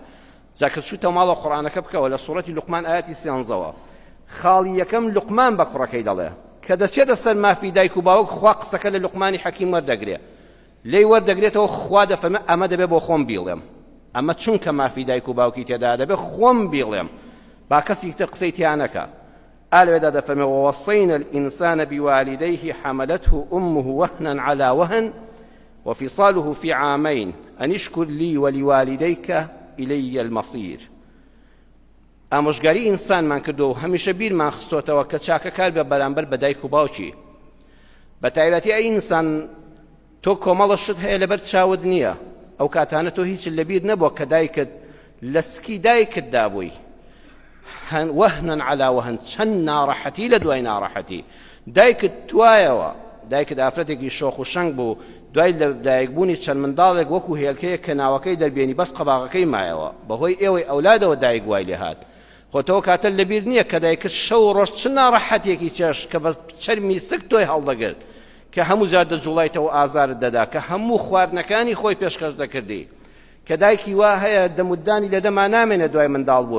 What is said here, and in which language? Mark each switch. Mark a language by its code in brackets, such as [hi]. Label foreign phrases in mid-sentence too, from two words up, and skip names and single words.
[ckb] جاکە چووتە ماڵە قورئانەکە بکەوە لە سوورەتی لوقمان ئاەتی 13ەوە خاڵی یەکەم لوقمان بە کوڕەکەی دەڵێ کە دەچێتە سەر مافی دایک و باوک، خوا قسەکە لە لوقمانی حەکیم وەردەگرێت، لێی وەردەگرێتەوە، خوا دەفەرمێ ئەمە دەبێت بۆ خۆم بیڵێم، ئەمە چونکە مافی دایک و باوکی تێدا دەبێت خۆم بیڵێم، با کەسی تر قسەی تیانەکە. ئالوێدا دەفەرمێ [ar] ووصينا الإنسان بوالديه حملته أمه وهنا على وهن وفصاله في عامين أن اشكر لي ولوالديك إلي المصير. [ckb] ئامۆژگاری ئینسانمان کردو و هەمیشە بیرمان خستۆتەوە کە چاکەکار بە بەرامبەر بە دایک و باوکی. بە تایبەتی ئەی ئینسان تۆ کۆمەڵەشت هەیە لەبەر چاوت نییە، ئەو کاتانە تۆ هیچ لەبیر نەبووە کە دایکت لە سکی دایکت دابووی، [ar] وهنا على وهن، [ckb] چەند ناڕەحەتی لە دوای ناڕەحەتی. دایکت توایەوە، دایکت ئافرەتێکی شۆخ و شەنگ بوو، دوای لە دایکبوونی چەند منداڵێک وەکو هێلکەیە کە ناوەکەی دەربێنی بەس قەباغەکەی مایەوە، بەهۆی ئێوەی ئەولادەوە دایک وای لێ هات. خۆتەوە کاتە لەبیر نییە کە دایکت شەو ڕۆژ چ ناڕەحەتێکی چێش کە بە چەرمی سک تۆی هەڵدەگرت، کە هەموو جار دەجوڵایتەوە ئازارت دەدا، کە هەموو خواردنەکانی خۆی پێشکەش دەکردی، کە دایکی وا هەیە دەمودانی لە دەما نامێنێت دوای منداڵ بوون.